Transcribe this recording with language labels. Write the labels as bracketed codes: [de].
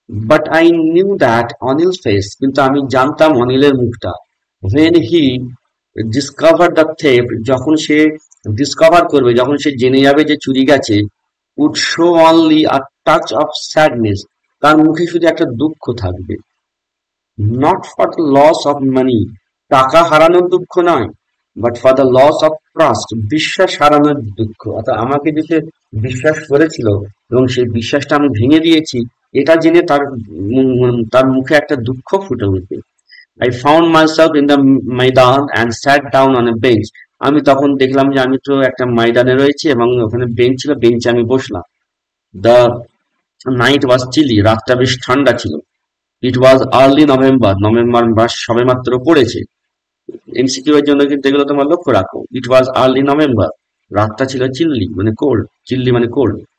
[en] but I knew that Anil face, [bn] কিন্তু আমি জানতাম অনিলের মুখটা। [en] when he discovered the theft, [bn] যখন সে ডিসকভার করবে, যখন সে জেনে যাবে যে চুরি গেছে, [en] would show only a touch of sadness, [bn] তার মুখে শুধু একটা দুঃখ থাকবে। [en] not for the loss of money, [bn] টাকা হারানোর দুঃখ নয়, [en] but for the loss of trust, [bn] বিশ্বাস হারানোর দুঃখ। অর্থাৎ আমাকে যে সে বিশ্বাস করেছিল এবং সেই বিশ্বাসটা আমি ভেঙে দিয়েছি, এটা জেনে তার মুখে একটা দুঃখ ফুটে উঠবে। [en] I found myself in the Maidan and sat down on a bench. [bn] আমি তখন দেখলাম যে আমি তো একটা ময়দানে রয়েছি এবং ওখানে বেঞ্চ ছিল, বেঞ্চে আমি বসলাম। [en] The night was chilly, [bn] রাতটা বেশ ঠান্ডা ছিল। [en] It was early November, [bn] November মাস সবেমাত্র পড়েছে। এমসিকিউ এর জন্য কিন্তু এগুলো তোমার লক্ষ্য রাখো। [en] It was early November, [bn] রাতটা ছিল চিল্লি মানে কোল্ড, চিল্লি মানে কোল্ড।